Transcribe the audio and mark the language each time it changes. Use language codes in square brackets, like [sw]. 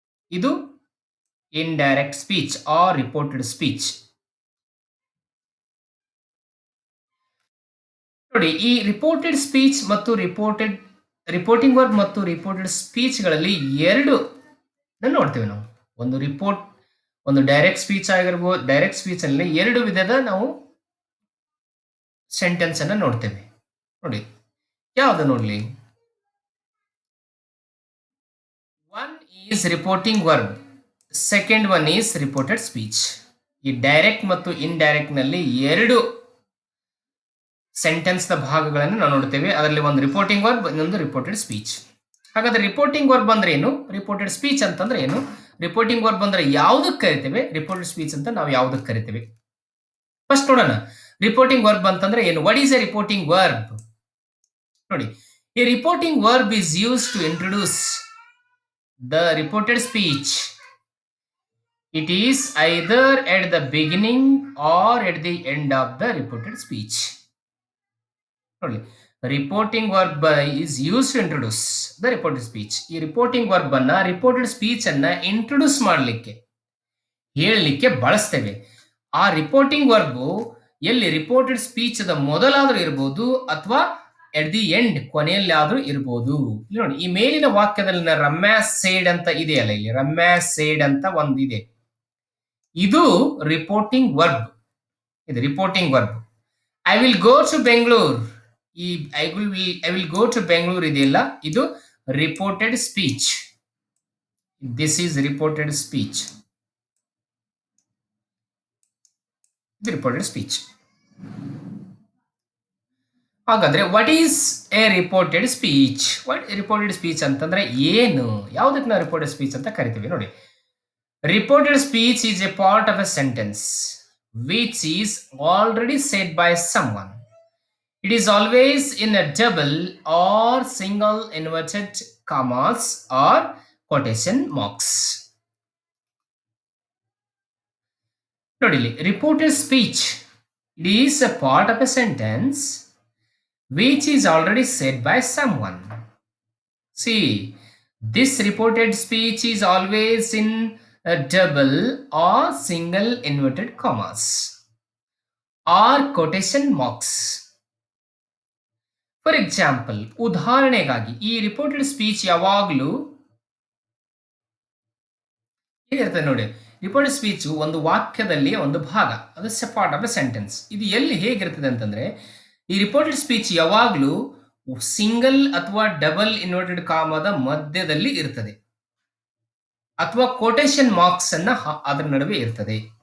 [en] ಇದು indirect speech or reported speech. [kn] ನೋಡಿ, ಈ ರಿಪೋರ್ಟೆಡ್ ಸ್ಪೀಚ್ ಮತ್ತು ರಿಪೋರ್ಟಿಂಗ್ ವರ್ಬ್ ಮತ್ತು ರಿಪೋರ್ಟೆಡ್ ಸ್ಪೀಚ್ಗಳಲ್ಲಿ ಎರಡು ನೋಡ್ತೇವೆ ನಾವು. ಒಂದು ಡೈರೆಕ್ಟ್ ಸ್ಪೀಚ್ ಆಗಿರ್ಬೋದು. ಡೈರೆಕ್ಟ್ ಸ್ಪೀಚ್ ಅಲ್ಲಿ ಎರಡು ವಿಧದ ನಾವು ಸೆಂಟೆನ್ಸ್ ಅನ್ನ ನೋಡ್ತೇವೆ. ನೋಡಿ, ಯಾವ್ದು ನೋಡ್ಲಿ? [en] One is reporting verb, second one is reported speech. [kn] ಈ ಡೈರೆಕ್ಟ್ ಮತ್ತು ಇನ್ಡೈರೆಕ್ಟ್ ನಲ್ಲಿ ಎರಡು ಸೆಂಟೆನ್ಸ್ ನ ಭಾಗಗಳನ್ನು ನಾವು ನೋಡ್ತೇವೆ. ಅದರಲ್ಲಿ ಒಂದು ರಿಪೋರ್ಟಿಂಗ್ ವರ್ಬ್, ಇನ್ನೊಂದು ರಿಪೋರ್ಟೆಡ್ ಸ್ಪೀಚ್. ಹಾಗಾದ್ರೆ ರಿಪೋರ್ಟಿಂಗ್ ವರ್ಬ್ ಅಂದ್ರೆ ಏನು, ರಿಪೋರ್ಟೆಡ್ ಸ್ಪೀಚ್ ಅಂತಂದ್ರೆ ಏನು? ರಿಪೋರ್ಟಿಂಗ್ ವರ್ಬ್ ಅಂದ್ರೆ ಯಾವುದಕ್ಕೆ ಕರಿತೇವೆ, ರಿಪೋರ್ಟೆಡ್ ಸ್ಪೀಚ್ ಅಂತ ನಾವು ಯಾವುದಕ್ಕೆ ಕರಿತೇವೆ? ಫಸ್ಟ್ ನೋಡೋಣ, ರಿಪೋರ್ಟಿಂಗ್ ವರ್ಬ್ ಅಂತಂದ್ರೆ ಏನು. [en] What is a reporting verb? ನೋಡಿ, a reporting verb is use to introduce the reported speech. It is either at the beginning or at the end of the reported speech. ನೋಡಿ, reporting verb is use to introduce the reported speech. [kn] ಈ reporting verb ಅನ್ನ reported speech ಅನ್ನ introduce ಮಾಡಲಿಕ್ಕೆ, ಹೇಳಲಿಕ್ಕೆ ಬಳಸ್ತೇವೆ. ಆ reporting verb ಎಲ್ಲಿ reported speech the ಮೊದಲಾದ್ರೂ ಇರಬಹುದು ಅಥವಾ [en] at the end [kn] ಕೊನೆಯಲ್ಲಿ ಆದ್ರೂ ಇರಬಹುದು. ನೋಡಿ, ಈ ಮೇಲಿನ ವಾಕ್ಯದಲ್ಲಿ ರಮ್ಯಾ ಸೇಡ್ ಅಂತ ಇದೆಯಲ್ಲ, ಇಲ್ಲಿ ರಮ್ಯಾ ಸೇಡ್ ಅಂತ ಒಂದು ಇದೆ. ಇದು ರಿಪೋರ್ಟಿಂಗ್ ವರ್ಬ್. ಇದು reporting verb. [en] I will go to Bengaluru. ಈ I will go to Bengaluru [kn] ಇದೆಯಲ್ಲ, ಇದು [en] Reported speech. This is reported speech. [kn] ಇದು ರಿಪೋರ್ಟೆಡ್ ಸ್ಪೀಚ್. ಹಾಗಾದ್ರೆ [en] What is a reported speech? [kn] Reported speech ಅಂತಂದ್ರೆ ಏನು, ಯಾವುದಕ್ಕೆ ನಾವು ರಿಪೋರ್ಟೆಡ್ ಸ್ಪೀಚ್ ಅಂತ ಕರಿತೀವಿ? [en] ನೋಡಿ, reported speech is a part of a sentence which is already said by someone. It is always in a double or single inverted commas or quotation marks. Nodili, reported speech, it is a part of a sentence which is already said by someone. See, this reported speech is always in a double or single inverted commas or quotation marks. For example, [kn] ಉದಾಹರಣೆಗಾಗಿ ಈ reported speech ಯಾವಾಗಲೂ ಹೇಗಿರ್ತದೆ ನೋಡಿ. Reported speech ಒಂದು ವಾಕ್ಯದಲ್ಲಿ ಒಂದು ಭಾಗ, ಅದು [en] Part of a sentence. [kn] ಇದು ಎಲ್ಲಿ ಹೇಗಿರ್ತದೆ ಅಂತಂದ್ರೆ, ಈ ರಿಪೋರ್ಟೆಡ್ ಸ್ಪೀಚ್ ಯಾವಾಗಲೂ ಸಿಂಗಲ್ ಅಥವಾ ಡಬಲ್ ಇನ್ವರ್ಟೆಡ್ ಕಾಮದ ಮಧ್ಯದಲ್ಲಿ ಇರ್ತದೆ, ಅಥವಾ ಕೊಟೇಶನ್ ಮಾರ್ಕ್ಸ್ ಅನ್ನ ಅದರ ನಡುವೆ ಇರ್ತದೆ.